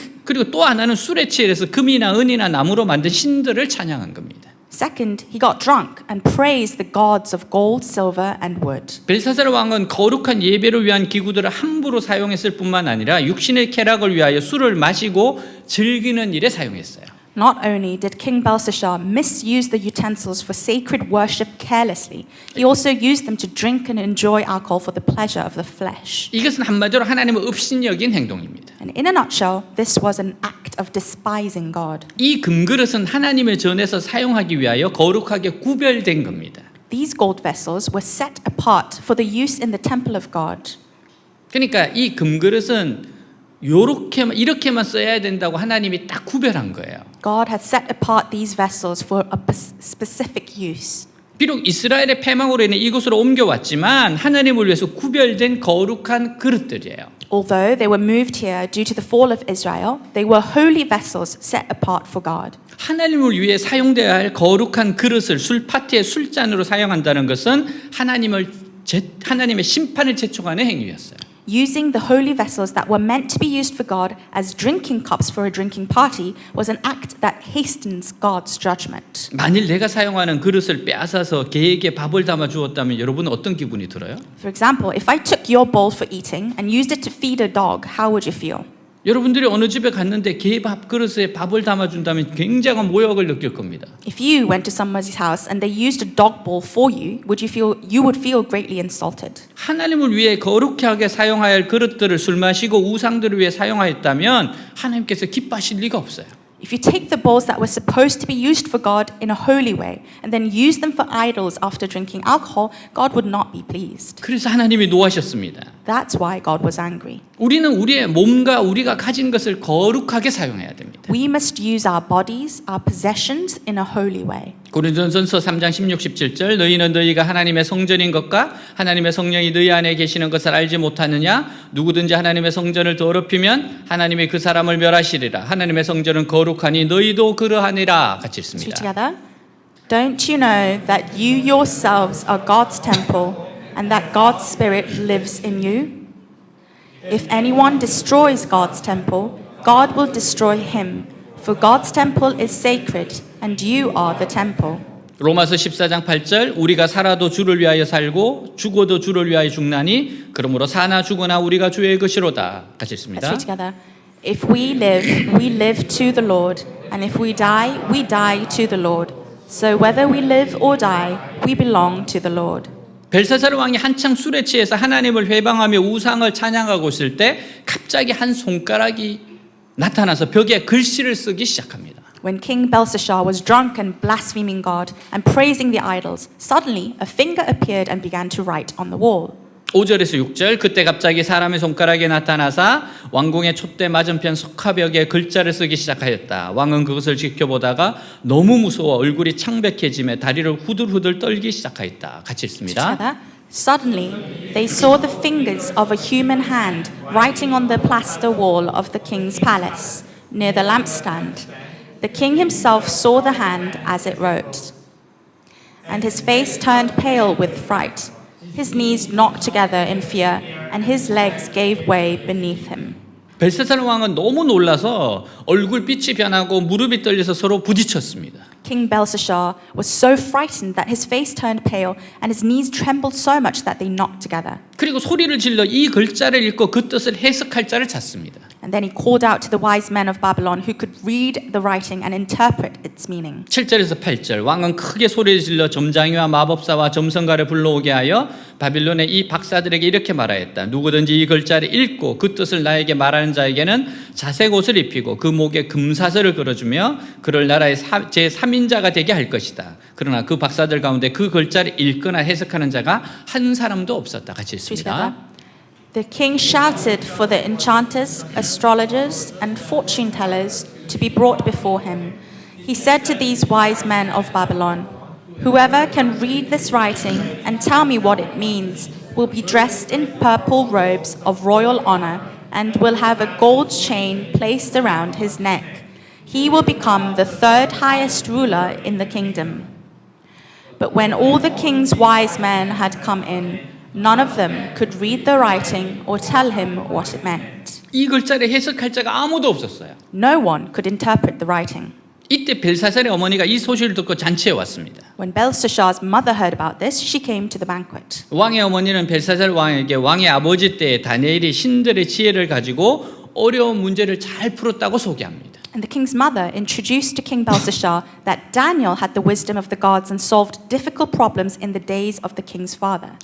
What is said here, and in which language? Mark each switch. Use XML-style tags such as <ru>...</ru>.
<ko>그리고 또 하나는 술에 취해서 금이나 은이나 나무로 만든 신들을 찬양한 겁니다.</ko> <en>Second, he got drunk and praised the gods of gold, silver, and wood.</en> <ko>벨사살 왕은 거룩한 예배를 위한 기구들을 함부로 사용했을 뿐만 아니라 육신의 쾌락을 위하여 술을 마시고 즐기는 일에 사용했어요.</ko> <en>Not only did King Belshazzar misuse the utensils for sacred worship carelessly, he also used them to drink and enjoy alcohol for the pleasure of the flesh.</en> <ko>이것은 한마디로 하나님을 업신여긴 행동입니다.</ko> <en>And in a nutshell, this was an act of despising God.</en> <ko>이 금그릇은 하나님의 전에서 사용하기 위하여 거룩하게 구별된 겁니다.</ko> <en>These gold vessels were set apart for the use in the temple of God.</en> <ko>그러니까 이 금그릇은 이렇게만 써야 된다고 하나님이 딱 구별한 거예요.</ko> <en>God had set apart these vessels for a specific use.</en> <ko>비록 이스라엘의 패망으로 인해 이곳으로 옮겨왔지만 하나님을 위해서 구별된 거룩한 그릇들이에요.</ko> <en>Although they were moved here due to the fall of Israel, they were holy vessels set apart for God.</en> <ko>하나님을 위해 사용돼야 할 거룩한 그릇을 술 파티의 술잔으로 사용한다는 것은 하나님의 심판을 재촉하는 행위였어요.</ko> <en>Using the holy vessels that were meant to be used for God as drinking cups for a drinking party was an act that hastens God's judgment.</en> <ko>만일 내가 사용하는 그릇을 빼앗아서 개에게 밥을 담아 주었다면 여러분은 어떤 기분이 들어요?</ko> <en>For example, if I took your bowl for eating and used it to feed a dog, how would you feel?</en> <ko>여러분들이 어느 집에 갔는데 개 밥 그릇에 밥을 담아 준다면 굉장한 모욕을 느낄 겁니다.</ko> <en>If you went to someone's house and they used a dog bowl for you, you would feel greatly insulted.</en> <ko>하나님을 위해 거룩하게 사용해야 할 그릇들을 술 마시고 우상들을 위해 사용하였다면 하나님께서 기뻐하실 리가 없어요.</ko> <en>If you take the bowls that were supposed to be used for God in a holy way and then use them for idols after drinking alcohol, God would not be pleased.</en> <ko>그래서 하나님이 노하셨습니다.</ko> <en>That's why God was angry.</en> <ko>우리는 우리의 몸과 우리가 가진 것을 거룩하게 사용해야 됩니다.</ko> <en>We must use our bodies, our possessions in a holy way.</en> <ko>고린도전서 3장 16, 17절 너희는 너희가 하나님의 성전인 것과 하나님의 성령이 너희 안에 계시는 것을 알지 못하느냐 누구든지 하나님의 성전을 더럽히면 하나님이 그 사람을 멸하시리라 하나님의 성전은 거룩하니 너희도 그러하니라 같이</ko> <en>Let's</en> <ko>읽습니다.</ko> <en>read together. Don't you know that you yourselves are God's temple and that God's Spirit lives in you? If anyone destroys God's temple, God will destroy him. For God's temple is sacred, and you are the temple.</en> <ko>로마서 14장 8절 우리가 살아도 주를 위하여 살고 죽어도 주를 위하여 죽나니 그러므로 사나 죽으나 우리가 주의 것이로다 같이</ko> <en>Let's</en> <ko>읽습니다.</ko> <en>read together. If we live to the Lord, and if we die to the Lord. So whether we live or die, we belong to the Lord.</en> <ko>벨사살 왕이 한창 술에 취해서 하나님을 회방하며 우상을 찬양하고 있을 때 갑자기 한 손가락이 나타나서 벽에 글씨를 쓰기 시작합니다.</ko> <en>When King Belshazzar was drunk and blaspheming God and praising the idols, suddenly a finger appeared and began to write on the wall.</en> <ko>5절에서 6절 그때 갑자기 사람의 손가락이 나타나사 왕궁의 촛대 맞은편 석화벽에 글자를 쓰기 시작하였다. 왕은 그것을 지켜보다가 너무 무서워 얼굴이 창백해지며 다리를 후들후들 떨기 시작하였다. 같이 읽습니다.</ko> <en>Together. Suddenly, they saw the fingers of a human hand writing on the plaster wall of the king's palace, near the lampstand. The king himself saw the hand as it wrote, and his face turned pale with fright. His knees knocked together in fear, and his legs gave way beneath him.</en> <ko>벨사살 왕은 너무 놀라서 얼굴빛이 변하고 무릎이 떨려서 서로 부딪혔습니다.</ko> <en>King Belshazzar was so frightened that his face turned pale and his knees trembled so much that they knocked together.</en> <ko>그리고 소리를 질러 이 글자를 읽고 그 뜻을 해석할 자를 찾습니다.</ko> <en>And then he called out to the wise men of Babylon who could read the writing and interpret its meaning.</en> <ko>7절에서 8절 왕은 크게 소리를 질러 점장이와 마법사와 점성가를 불러오게 하여 바빌론의 이 박사들에게 이렇게 말하였다. 누구든지 이 글자를 읽고 그 뜻을 나에게 말하는 자에게는 자색 옷을 입히고 그 목에 금사슬을 걸어주며 그를 나라의 제3인자가 되게 할 것이다. 그러나 그 박사들 가운데 그 글자를 읽거나 해석하는 자가 한 사람도 없었다. 같이 읽습니다.</ko> <en>The king shouted for the enchanters, astrologers, and fortune tellers to be brought before him. He said to these wise men of Babylon, "Whoever can read this writing and tell me what it means, will be dressed in purple robes of royal honor and will have a gold chain placed around his neck. He will become the third highest ruler in the kingdom. But when all the king's wise men had come in, none of them could read the writing or tell him what it meant.</en> <ko>이 글자를 해석할 자가 아무도 없었어요.</ko> <en>No one could interpret the writing.</en> <ko>이때 벨사살의 어머니가 이 소식을 듣고 잔치에 왔습니다.</ko> <en>When Belshazzar's mother heard about this, she came to the banquet.</en> <ko>왕의 어머니는 벨사살 왕에게 왕의 아버지 때 다니엘이 신들의 지혜를 가지고 어려운 문제를 잘 풀었다고 소개합니다.</ko> <en>And the king's mother introduced to King Belshazzar that Daniel had the wisdom of the gods and solved difficult problems in the days of the king's father.</en>